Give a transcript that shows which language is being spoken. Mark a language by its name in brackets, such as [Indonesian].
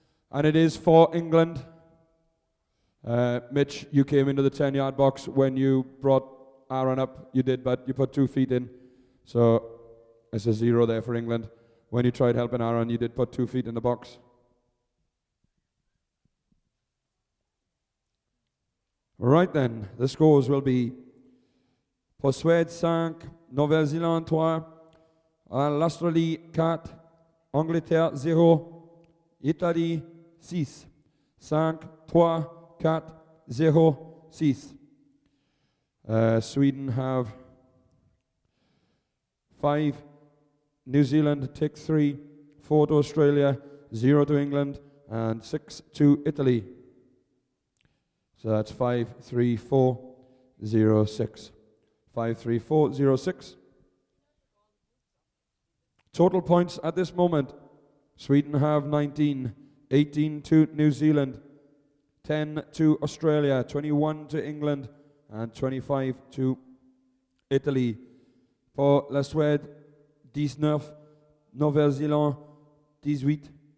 [English] And it is for England. Mitch, you came into the 10-yard box when you brought Aaron up. You did, but you put 2 feet in. So it's a 0 there for England. When you tried helping Aaron, you did put 2 feet in the box. Right then, the scores will be [French] pour Suède 5, Nouvelle-Zélande 3, l'Australie 4, Angleterre 0, Italie 6, [English] 5, 3, 4, 0, 6. Sweden have 5, New Zealand take 3, 4 to Australia, 0 to England, and 6 to Italy. So that's 5, 3, 4, 0, 6. 5, 3, 4, 0, 6. Total points at this moment. Sweden have 19, 18 to New Zealand, 10 to Australia, 21 to England, and 25 to Italy. [French] For la Suède, 19, Nouvelle-Zélande, 18.